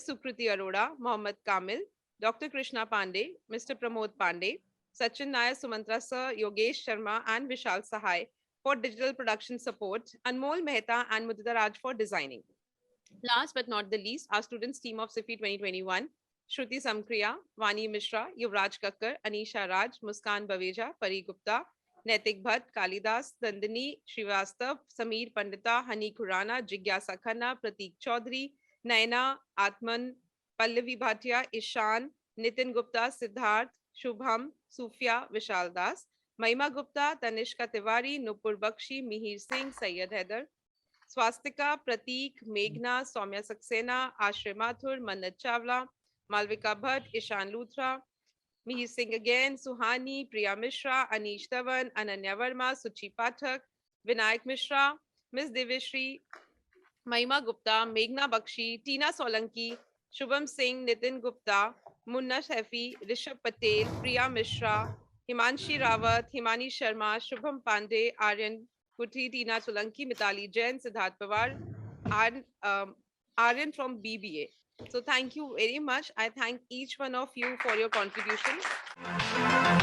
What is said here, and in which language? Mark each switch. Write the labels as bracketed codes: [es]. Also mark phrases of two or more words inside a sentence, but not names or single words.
[en] Sukriti Arora, Mohammad Kamil, Dr. Krishna Pandey, Mr. Pramod Pandey, Sachin Nayak, Sumantra Sir, Yogesh Sharma, and Vishal Sahai for digital production support, Anmol Mehta and Mudita Raj for designing. Last but not the least, our students team of Ciffi 2021, Shruti Samkriya, Vani Mishra, Yuvraj Kakkar, Anisha Raj, Muskan Baveja, Pari Gupta, Naitik Bhatt, Kalidas, Dandini Srivastav, Sameer Pandita, Hani Khurana, Jigyasa Khanna, Prateek Chaudhary, Naina, Atman, Pallavi Bhatia, Ishan, Nitin Gupta, Siddharth, Shubham, Sufia, Vishal Das, Mahima Gupta, Tanishka Tiwari, Nupur Bakshi, Mihir Singh, Syed Haider, Swastika, Prateek, Meghna, Soumya Saxena, Ashray Mathur, Mannat Chawla, Malvika Bhatt, Ishan Luthra, Mihir Singh again, Suhani, Priya Mishra, Anish Dhawan, Ananya Verma, Suchi Pathak, Vinayak Mishra, Ms. Deveshri, Mahima Gupta, Meghna Bakshi, Tina Solanki, Shubham Singh, Nitin Gupta, Munna Shaifi, Rishabh Patel, Priya Mishra, Himanshi Rawat, Himani Sharma, Shubham Pandey, Aryan Kuthi, Tina Solanki, Mitali Jain, Siddharth Pawar, and Aryan from BBA. So thank you very much. I thank each one of you for your contribution.